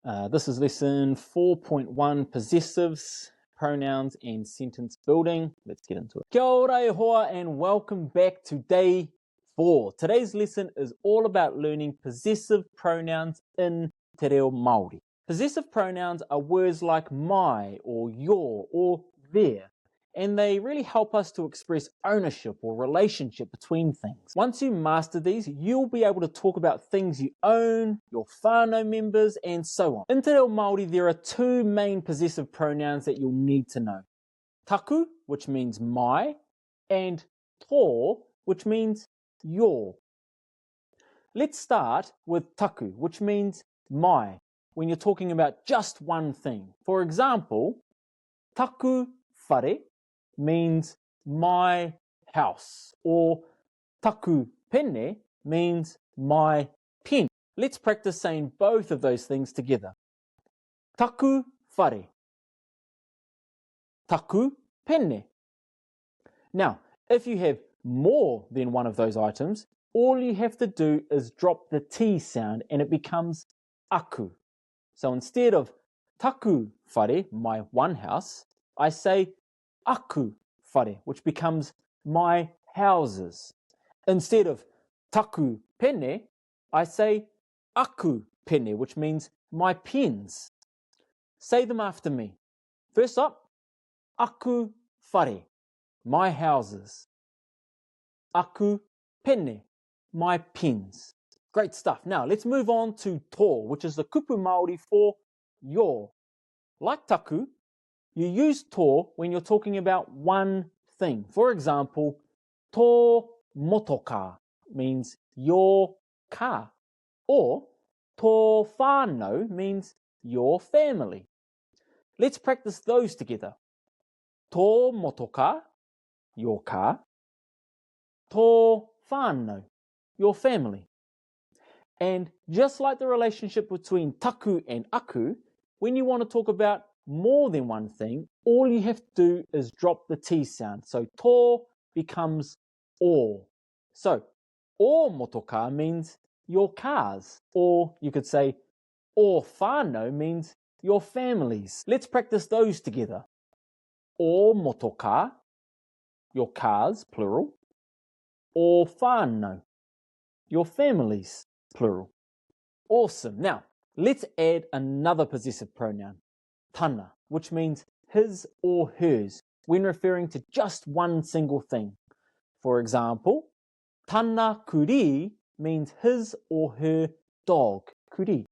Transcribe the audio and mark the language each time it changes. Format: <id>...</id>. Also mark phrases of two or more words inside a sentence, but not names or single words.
<en>This is lesson 4.1, possessives, pronouns and sentence building. Let's get into it. Kia ora e hoa and welcome back to day 4. Today's lesson is all about learning possessive pronouns in</en> <mi>te reo Māori.</mi> <en>Possessive pronouns are words like my or your or their, and they really help us to express ownership or relationship between things. Once you master these, you'll be able to talk about things you own, your whānau members, and so on. In</en> <mi>te reo Māori,</mi> <en>there are two main possessive pronouns that you'll need to know. Taku, which means my, and tō, which means your. Let's start with taku, which means my, when you're talking about just one thing. For example,</en> <mi>taku whare</mi> <en>means my house, or</en> <mi>taku pene</mi> <en>means my pen. Let's practice saying both of those things together.</en> <mi>Taku whare, taku pene.</mi> <en>Now, if you have more than one of those items, all you have to do is drop the T sound and it becomes aku. So instead of</en> <mi>taku whare,</mi> <en>my one house, I say</en> <mi>aku whare,</mi> <en>which becomes my houses. Instead of</en> <mi>taku pene,</mi> <en>I say</en> <mi>aku pene,</mi> <en>which means my pens. Say them after me. First up,</en> <mi>aku whare,</mi> <en>my houses.</en> <mi>Aku pene,</mi> <en>my pens. Great stuff. Now let's move on to tō, which is the</en> <mi>kupu Māori</mi> <en>for your. Like taku, you use tō when you're talking about one thing. For example,</en> <mi>tō motoka</mi> <en>means your car, or</en> <mi>tō whānau</mi> <en>means your family. Let's practice those together.</en> <mi>Tō motoka,</mi> <en>your car.</en> <mi>Tō whānau,</mi> <en>your family. And just like the relationship between taku and aku, when you want to talk about more than one thing, all you have to do is drop the T sound. So tō becomes o. So</en> <mi>o motoka</mi> <en>means your cars, or you could say</en> <mi>o whānau</mi> <en>means your families. Let's practice those together.</en> <mi>O motoka,</mi> <en>your cars, plural.</en> <mi>O whānau,</mi> <en>your families, plural. Awesome. Now, let's add another possessive pronoun, tana, which means his or hers, when referring to just one single thing. For example,</en> <mi>tana kuri</mi> <en>means his or her dog, kuri.</en>